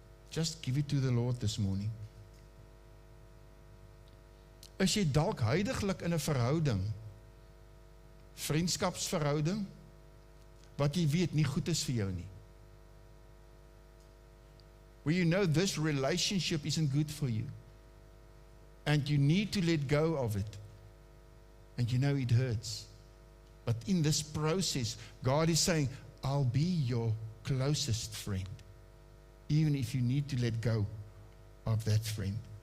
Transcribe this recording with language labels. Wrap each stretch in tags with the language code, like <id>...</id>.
<en>Just give it to the Lord this morning.</en> <af>Is jy dalk huidiglik in 'n verhouding, vriendskapsverhouding, wat jy weet nie goed is vir jou nie?</af> <en>Where you know this relationship isn't good for you, and you need to let go of it, and you know it hurts. But in this process, God is saying, I'll be your closest friend, even if you need to let go of that friend.</en>